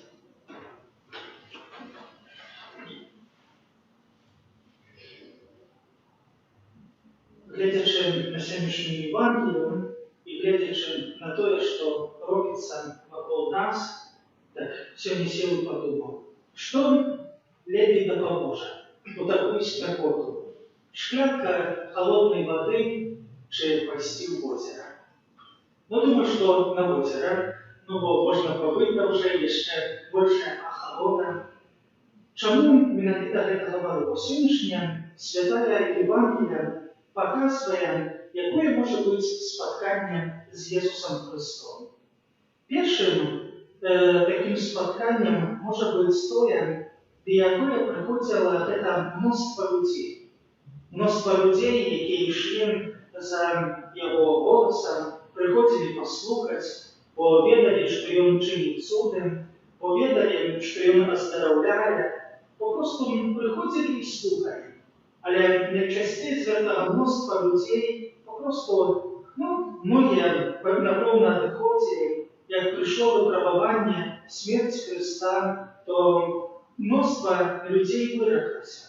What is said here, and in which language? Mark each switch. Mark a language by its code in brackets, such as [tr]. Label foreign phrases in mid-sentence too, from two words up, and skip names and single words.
[uk] Глядячи на сьогоднішню Євангелію і глядячи на те, що робиться вокруг нас, так сьогодні сів і подумав, що лепей допоможе у таку спекоту: шклянка холодної води чи пойти в озеро. Ну, думаю, що на озеро, бо можна побити вже ще більше охолода. Чому [be] менавіта гэта [uk] говорю? Бо сьогоднішня святая Євангелія показує, якое може бути споткання з Ісусом Христом. Першим таким спотканням може бути те, до якого приходило це множество людей. Множество людей, які йшли за Його голосом, приходили послухати, повідали, що Він чинить чуди, повідали, що Він оздоровляє, попросту приходили і слухали. Але найчастіше з цього множества людей попросту, многі, напевно, доходили, як прийшло випробування, смерть Христа, то множество людей вироклося.